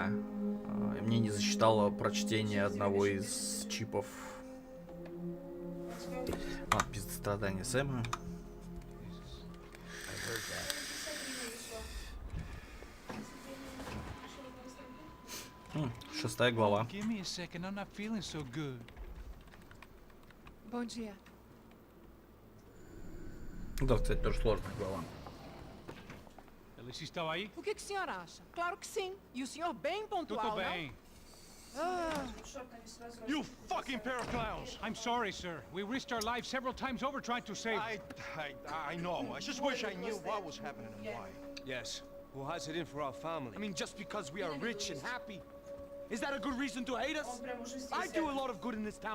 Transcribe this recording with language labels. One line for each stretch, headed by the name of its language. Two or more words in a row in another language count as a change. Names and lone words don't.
Russian: Мне не засчитало прочтение одного из чипов. Пиздец, страдания Сэма. Шестая глава.
Portuguese: Bom dia.
Russian: Да, кстати, тоже сложная глава.
Portuguese: Eles estão aí? O que o senhor acha? Claro que sim. E o senhor bem pontual, Tudo não? bem.
English: You fucking pair of clowns! I'm sorry, sir. We risked our lives several times over trying to save. I know. I just wish I knew what was happening and why. Yes. Who has it in for our family? I mean, just because we are rich and happy. Is that a good reason to hate us? I do a lot of good in this town.